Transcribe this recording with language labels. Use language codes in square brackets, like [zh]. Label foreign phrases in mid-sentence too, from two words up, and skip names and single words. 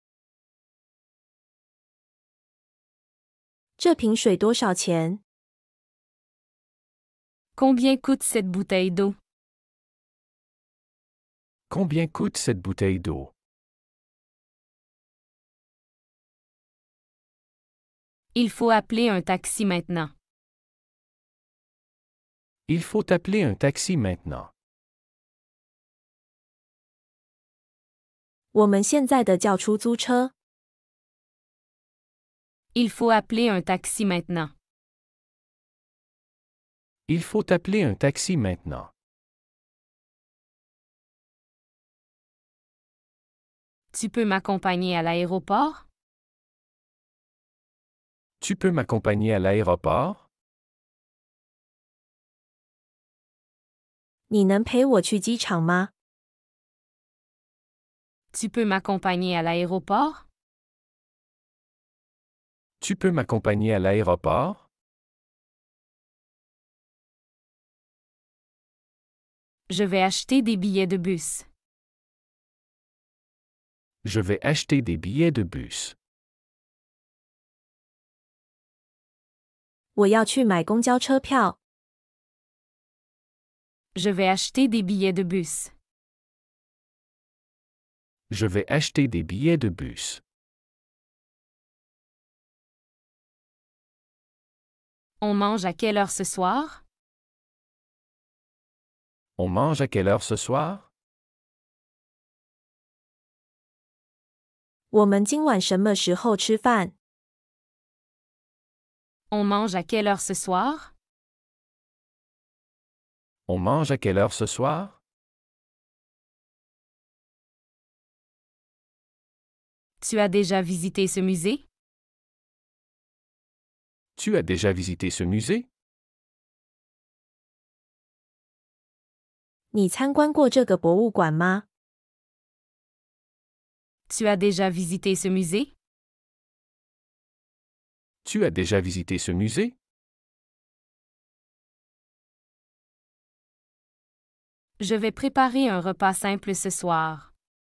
[zh] 这瓶水多少钱？ [fr] Combien coûte cette bouteille d'eau? Combien coûte cette bouteille d'eau? Il faut appeler un taxi maintenant. Il faut appeler un taxi maintenant. [zh] 我们现在的叫出租车。 [fr] Il faut appeler un taxi maintenant. Il faut appeler un taxi maintenant. Tu peux m'accompagner à l'aéroport? Tu peux m'accompagner à l'aéroport? [zh] 你能陪我去机场吗？ [fr] Tu peux m'accompagner à l'aéroport? Tu peux m'accompagner à l'aéroport? Je vais acheter des billets de bus. Je vais acheter des billets de bus. [zh] 我要去买公交车票。 [fr] Je vais acheter des billets de bus. Je vais acheter des billets de bus. On mange à quelle heure ce soir? On mange à quelle heure ce soir? [zh] 我们今晚什么时候吃饭？ [fr] On mange à quelle heure ce soir? On mange à quelle heure ce soir? Tu as déjà visité ce musée? Tu as déjà visité ce musée? [zh] 你参观过这个博物馆吗？ [fr] Tu as déjà visité ce musée? Tu as déjà visité ce musée? Je vais préparer un repas simple ce soir.